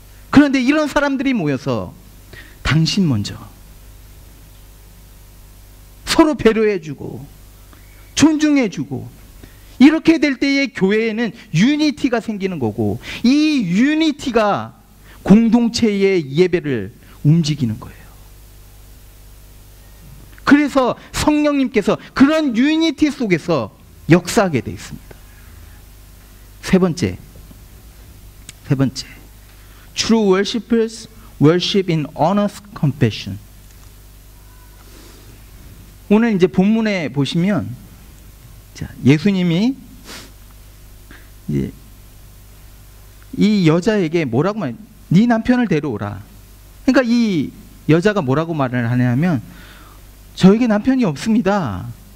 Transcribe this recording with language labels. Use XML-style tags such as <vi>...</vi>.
<ko>그런데 이런 사람들이 모여서 당신 먼저 서로 배려해주고 존중해주고, 이렇게 될 때에 교회에는 유니티가 생기는 거고, 이 유니티가 공동체의 예배를 움직이는 거예요. 그래서 성령님께서 그런 유니티 속에서 역사하게 되어 있습니다. 세 번째,</ko> <en>True worshipers worship in honest confession.</en> <ko>오늘 이제 본문에 보시면, 자, 예수님이 이제 이 여자에게 뭐라고 말해요? 네 남편을 데려오라. 그러니까 이 여자가 뭐라고 말을 하냐면 저에게 남편이 없습니다.</ko>